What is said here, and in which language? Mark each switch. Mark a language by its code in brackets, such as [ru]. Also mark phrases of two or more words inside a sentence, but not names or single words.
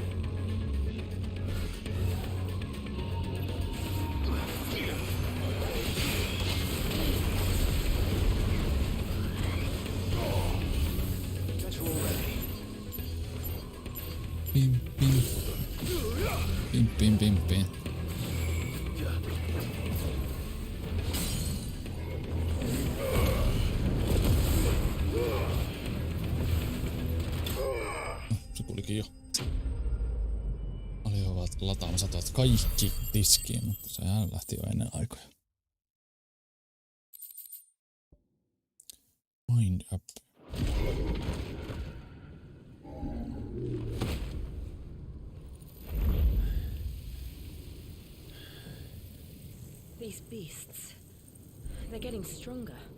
[fi] Pim, pim. Pim, pim, pim, pim. Se tulikin jo. Olivat lataamassa tuot kaikki tiskiin, mutta sehän lähti jo ennen aikoja. [en] Wind up. These beasts, they're getting stronger.